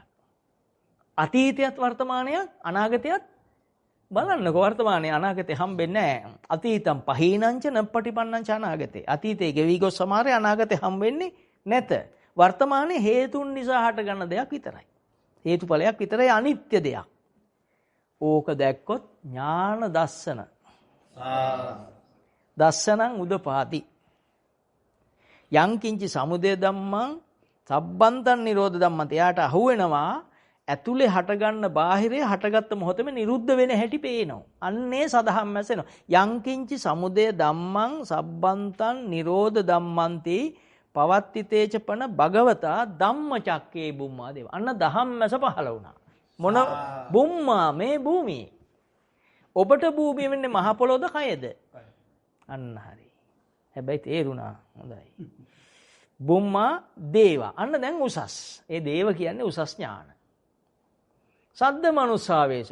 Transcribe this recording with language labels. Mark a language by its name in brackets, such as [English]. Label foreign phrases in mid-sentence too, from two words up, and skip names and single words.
[Sinhala] අතීතයත් වර්තමානයක්, අනාගතයත් බලන්නකෝ වර්තමානයේ අනාගතේ හම්බෙන්නේ නැහැ. [Pali] අතීතම් පහීනංච නප්පටිපන්නංච අනාගතේ. [Sinhala] අතීතේ ගෙවි ගොස් සමහරේ අනාගතේ හම්බෙන්නේ නැත. වර්තමානයේ හේතුන් නිසා හට ගන්න දෙයක් විතරයි. හේතුඵලයක් විතරයි අනිත්‍ය දෙයක්. ඕක දැක්කොත් [Pali] ඥාන දස්සන. දස්සනං උදපාති. යංකින්චි සමුදය ධම්මං සබ්බන්තං නිරෝධ ධම්මං. [Sinhala] එයාට අහුවෙනවා ඇතුලේ හටගන්න බාහිරේ හටගත්ත මොහොතේම නිරුද්ධ වෙන හැටි පේනවා. අන්නේ සදහම් මැසෙනවා. [Pali] යංකින්චි සමුදය ධම්මං සබ්බන්තං නිරෝධ ධම්මන්ති පවත්තිතේචපන භගවතා ධම්මචක්කේ බුම්මා දේව. [Sinhala] අන්න දහම් මැස පහළ වුණා. මොන බුම්මා මේ භූමියේ. ඔබට භූමිය වෙන්නේ මහ පොළොවද කයද? අන්න හරි. හැබැයි තේරුණා. හොඳයි. [Pali] බුම්මා දේවා. [Sinhala] අන්න දැන් උසස්. ඒ දේව කියන්නේ උසස් ඥාන. [Pali] සද්ද මනුස්සාවේසු.